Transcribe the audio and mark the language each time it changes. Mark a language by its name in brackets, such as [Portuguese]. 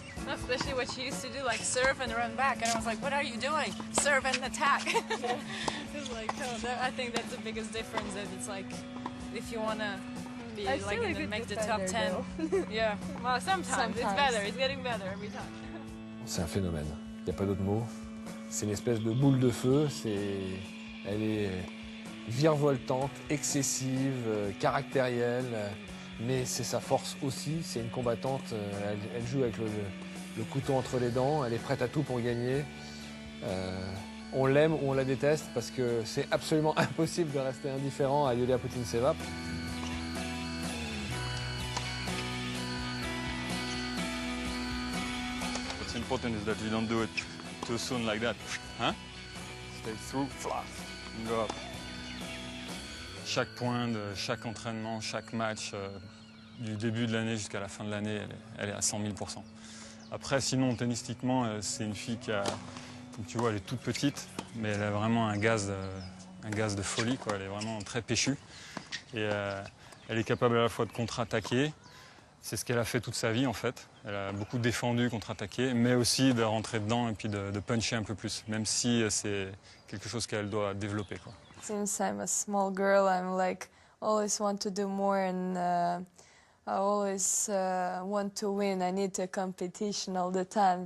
[English] Especially what she used to do, like serve and run back. And I was like, what are you doing? Serve and attack. It's like, oh, I think that's the biggest difference. That it's like, if you want to be like in the, make the top 10. Yeah, well, sometimes it's better. It's getting better every time. [French] C'est un phénomène. Il n'y a pas d'autre mot. C'est une espèce de boule de feu. Elle est virevoltante, excessive, caractérielle. Mais c'est sa force aussi. C'est une combattante. Elle joue avec le couteau entre les dents. Elle est prête à tout pour gagner. On l'aime ou on la déteste parce que c'est absolument impossible de rester indifférent à Yulia Putintseva. [English] What's important is that you don't do it too soon like that. Hein? Stay through, flat, and go up. [French] Chaque point de chaque entraînement, chaque match, du début de l'année jusqu'à la fin de l'année, elle est à 100 000 %. Après, sinon, tennistiquement, c'est une fille qui a, tu vois, elle est toute petite, mais elle a vraiment un gaz de folie, quoi. Elle est vraiment très péchue. Et elle est capable à la fois de contre-attaquer. C'est ce qu'elle a fait toute sa vie, en fait. Elle a beaucoup défendu, contre-attaqué, mais aussi de rentrer dedans et puis de puncher un peu plus, même si c'est quelque chose qu'elle doit développer, quoi. [English] Since I'm a small girl, I'm like always want to do more, and I always want to win. I need a competition all the time.